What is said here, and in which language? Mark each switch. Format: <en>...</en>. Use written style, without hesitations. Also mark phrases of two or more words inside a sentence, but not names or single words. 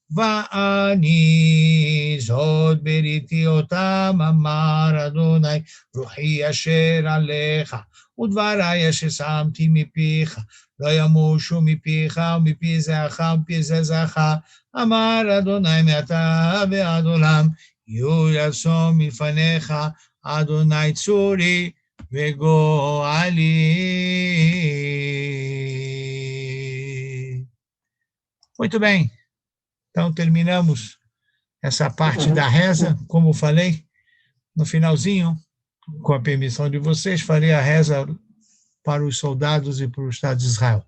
<he>ואני זאת בריתי אותם, אמר אדוני, רוחי אשר עליך, ודברי אשר שמתי מפיך, לא ימושו מפיך ומפי זרעך ומפי זרעך, אמר אדוני מעתה ועד עולם, יהיו רצון מלפניך, אדוני צורי וגואלי.</he> <pt>Muito bem, então terminamos essa parte da reza, como falei, no finalzinho, com a permissão de vocês, farei a reza para os soldados e para o Estado de Israel.</pt>